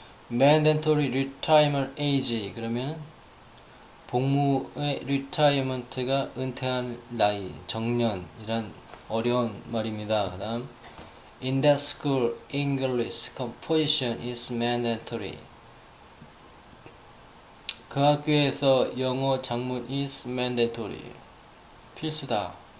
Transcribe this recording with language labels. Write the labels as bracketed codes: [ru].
[ko] mandatory retirement age 그러면 복무의 retirement가 은퇴한 나이, 정년이란 어려운 말입니다. 그 다음 [en] In that school, English composition is mandatory. [ko] 그 학교에서 영어 작문 [en] is mandatory. [ko] 필수다.